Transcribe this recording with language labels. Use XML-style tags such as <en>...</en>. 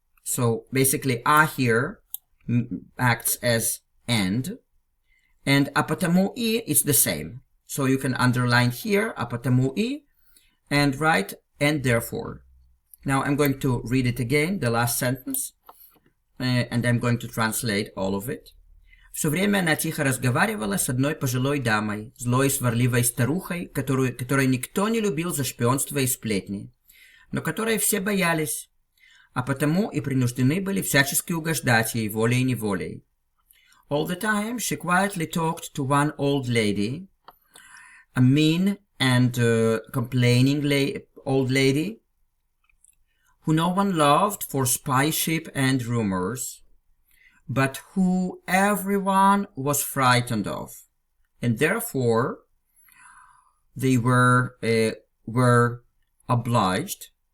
<en>So basically a here acts as and</en> <ru>а потому и</ru> <en>is the same. So you can underline here</en> <ru>а потому и</ru> <en>and write and therefore. Now I'm going to read it again, the last sentence, and I'm going to translate all of it.</en> <ru>Все время она тихо разговаривала с одной пожилой дамой, злой и сварливой старухой, которой никто не любил за шпионство и сплетни, но которой все боялись, а потому и принуждены были всячески угождать ей волей-неволей.</ru> <en>All the time she quietly talked to one old lady, a mean and complaining old lady, who no one loved for spyship and rumors, but who everyone was frightened of, and therefore they were obliged,</en>